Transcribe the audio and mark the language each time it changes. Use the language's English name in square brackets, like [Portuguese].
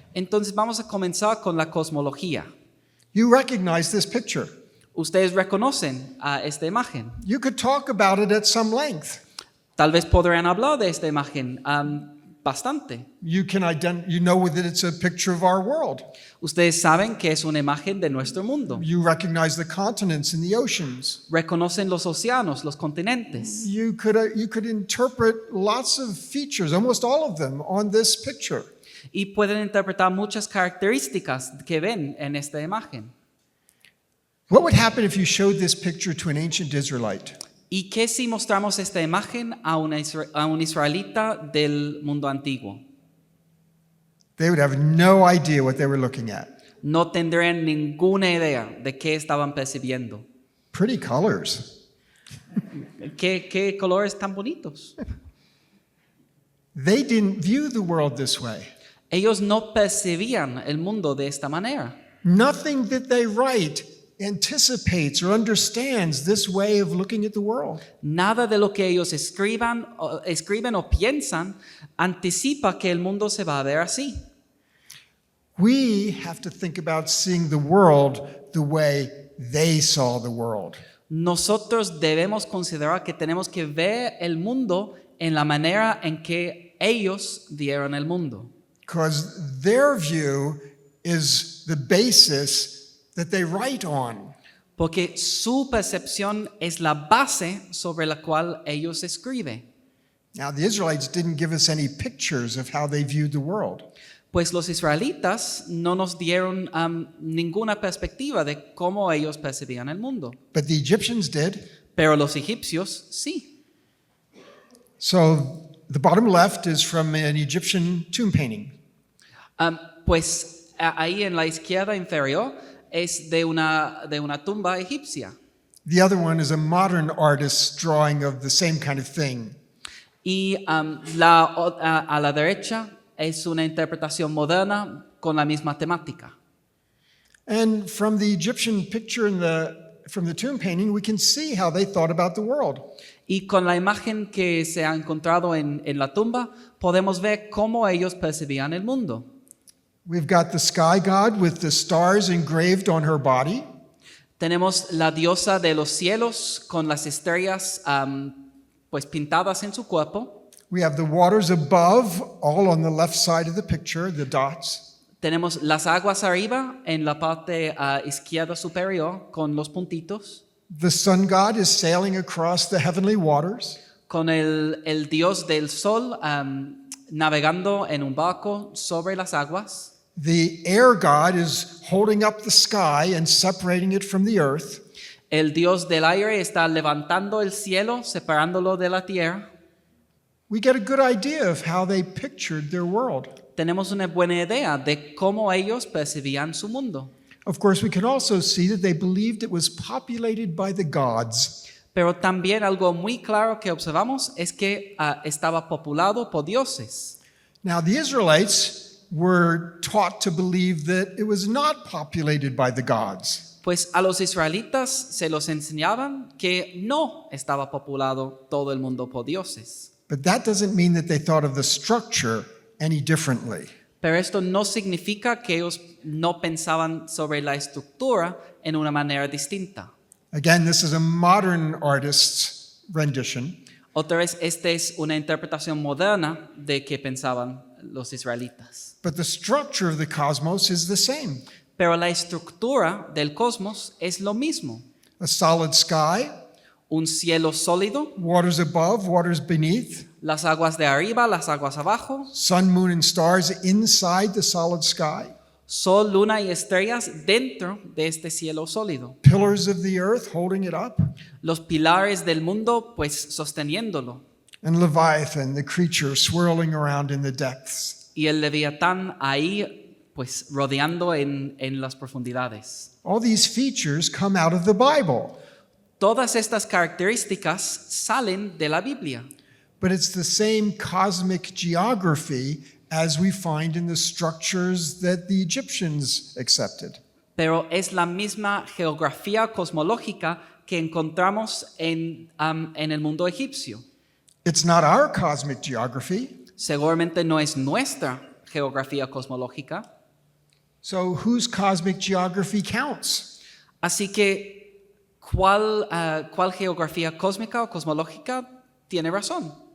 [Spanish] Entonces vamos a comenzar con la cosmología. [English] You recognize this picture. [Spanish] Ustedes reconocen a esta imagen. [English] You could talk about it at some length. [Spanish] Tal vez podrían hablar de esta imagen bastante. [English] You know that it's a picture of our world. [Spanish] Ustedes saben que es una imagen de nuestro mundo. [English] You recognize the continents and the oceans. [Spanish] Reconocen los océanos, los continentes. [English] You could interpret lots of features, almost all of them, on this picture. [Spanish] Y pueden interpretar muchas características que ven en esta imagen. [English] What would happen if you showed this picture to an ancient Israelite? [Spanish] ¿Y qué si mostramos esta imagen a un israelita del mundo antiguo? [English] They would have no idea what they were looking at. [Spanish] No tendrían ninguna idea de qué estaban percibiendo. [English] Pretty colors. [Spanish] ¿Qué colores tan bonitos? [English] They didn't view the world this way. [Spanish] Ellos no percibían el mundo de esta manera. [English] Nothing that they write anticipates or understands this way of looking at the world. [Spanish] Nada de lo que ellos escriben o piensan anticipa que el mundo se va a ver así. [English] We have to think about seeing the world the way they saw the world. [Spanish] Nosotros debemos considerar que tenemos que ver el mundo en la manera en que ellos vieron el mundo. [English] Because their view is the basis that they write on. [Spanish] Porque su percepción es la base sobre la cual ellos escriben. [English] Now, the Israelites didn't give us any pictures of how they viewed the world. [Spanish] Pues los israelitas no nos dieron ninguna perspectiva de cómo ellos percibían el mundo. [English] But the Egyptians did. [Spanish] Pero los egipcios sí. [English] So the bottom left is from an Egyptian tomb painting. [Spanish] Pues ahí en la izquierda inferior es de una tumba egipcia. [English] The other one is a modern artist's drawing of the same kind of thing. [Spanish] Y a la derecha es una interpretación moderna con la misma temática. [English] And from the Egyptian picture from the tomb painting, we can see how they thought about the world. [Spanish] Y con la imagen que se ha encontrado en la tumba, podemos ver cómo ellos percibían el mundo. [English] We've got the sky god with the stars engraved on her body. [Spanish] Tenemos la diosa de los cielos con las estrellas pues pintadas en su cuerpo. [English] We have the waters above, all on the left side of the picture, the dots. [Spanish] Tenemos las aguas arriba en la parte izquierda superior con los puntitos. [English] The sun god is sailing across the heavenly waters. [Spanish] Con el dios del sol navegando en un barco sobre las aguas. [English] The air god is holding up the sky and separating it from the earth. [Spanish] El dios del aire está levantando el cielo, separándolo de la tierra. [English] We get a good idea of how they pictured their world. [Spanish] Tenemos una buena idea de cómo ellos percibían su mundo. [English] Of course, we can also see that they believed it was populated by the gods. [Spanish] Pero también algo muy claro que observamos es que estaba populado por dioses. [English] Now, the Israelites were taught to believe that it was not populated by the gods. [Spanish] Pues a los israelitas se los enseñaban que no estaba populado todo el mundo por dioses. [English] But that doesn't mean that they thought of the structure any differently. [Spanish] Pero esto no significa que ellos no pensaban sobre la estructura en una manera distinta. [English] Again, this is a modern artist's rendition, [Spanish] Otra vez, esta es una interpretación moderna de que pensaban los israelitas. [English] but the structure of the cosmos is the same. [Spanish] Pero la estructura del cosmos es lo mismo. [English] A solid sky, [Spanish] Un cielo sólido, [English] waters above, waters beneath, [Spanish] las aguas de arriba, las aguas abajo, [English] sun, moon, and stars inside the solid sky, [Spanish] sol, luna y estrellas dentro de este cielo sólido. [English] pillars of the earth holding it up, [Spanish] Los pilares del mundo, pues sosteniéndolo. [English] and Leviathan, the creature swirling around in the depths. [Spanish] Y el leviatán ahí, pues rodeando en las profundidades. [English] All these features come out of the Bible, [Spanish] Todas estas características salen de la Biblia, [English] but it's the same cosmic geography as we find in the structures that the Egyptians accepted. [Spanish] pero es la misma geografía cosmológica que encontramos en el mundo egipcio. [English] It's not our cosmic geography, [Spanish] Seguramente no es nuestra geografía cosmológica. [English] so whose cosmic geography counts? [Spanish] Así que, ¿cuál geografía cósmica o cosmológica tiene razón?